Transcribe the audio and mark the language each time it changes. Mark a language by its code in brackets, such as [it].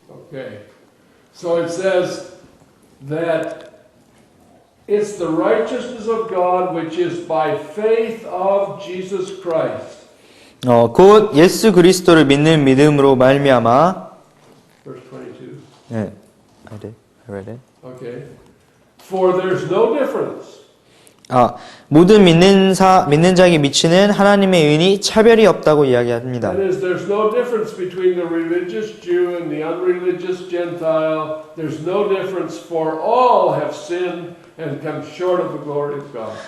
[en] Okay. So it says that it's the righteousness of God which is by faith of Jesus Christ. [ko] 곧 예수 그리스도를 믿는 믿음으로 말미암아 [en] Verse 22. 네. I read it. Okay. For there's no difference. [ko] 모든 믿는 자에게 미치는 하나님의 의인이 차별이 없다고 이야기합니다. [en] That is, there's no difference between the religious Jew and the unreligious Gentile. There's no difference, for all have sinned and come short of the glory of God.